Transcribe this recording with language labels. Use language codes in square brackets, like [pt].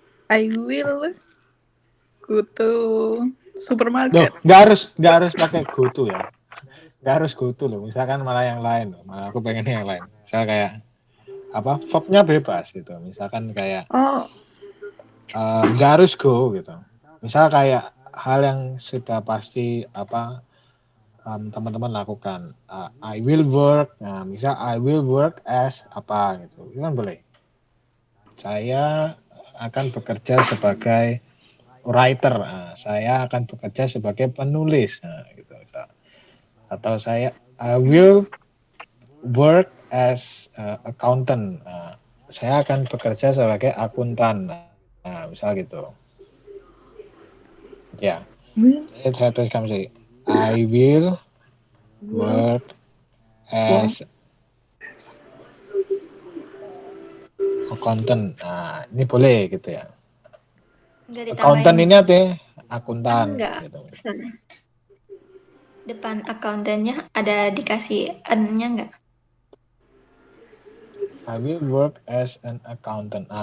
[en] I will go to supermarket. [id] Nggak harus pakai go to ya. Nggak harus go to loh. Misalkan malah yang lain loh. Malah aku pengen yang lain. Misal kayak verbnya bebas gitu. Misalkan kayak nggak harus go gitu. Misal kayak hal yang sudah pasti teman-teman lakukan. [en] I will work. [id] Nah, misal [en] I will work as [id] apa gitu. Itu kan boleh. Saya akan bekerja sebagai writer. Nah, saya akan bekerja sebagai penulis. Nah, gitu. [en] Atau I will work as accountant. [id] Nah, saya akan bekerja sebagai akuntan. Nah, misal gitu. Ya. Saya tuliskan sendiri. [en] I will work as accountant. [id] Nah, ini boleh gitu ya. Accountant ini artinya akuntan. Enggak. Gitu. Depan akuntannya ada dikasih N-nya enggak? [en] I will work as an accountant.